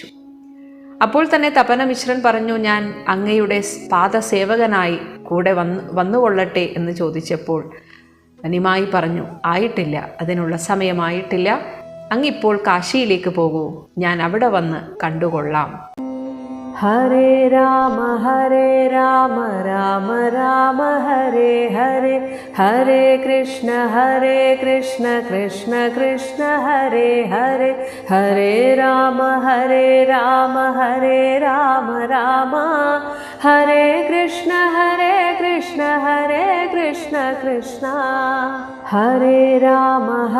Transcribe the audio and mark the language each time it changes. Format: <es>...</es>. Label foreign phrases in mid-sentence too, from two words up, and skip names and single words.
<ml>അപ്പോൾ തന്നെ തപനമിശ്രൻ പറഞ്ഞു, ഞാൻ അങ്ങയുടെ പാദസേവകനായി കൂടെ വന്നുകൊള്ളട്ടെ എന്ന് ചോദിച്ചപ്പോൾ നിമായി പറഞ്ഞു, ആയിട്ടില്ല, അതിനുള്ള സമയമായിട്ടില്ല. അങ്ങിപ്പോൾ കാശിയിലേക്ക് പോകൂ, ഞാൻ അവിടെ വന്ന് കണ്ടുകൊള്ളാം.</ml> <sa>ഹരേ രാമ രാമ രാമ ഹരേ ഹരേ, ഹരേ കൃഷ്ണ കൃഷ്ണ കൃഷ്ണ ഹരേ ഹരേ, ഹരേ രാമ രാമ രാമ ഹരേ കൃഷ്ണ കൃഷ്ണ കൃഷ്ണ ഹരേ രാമ</sa>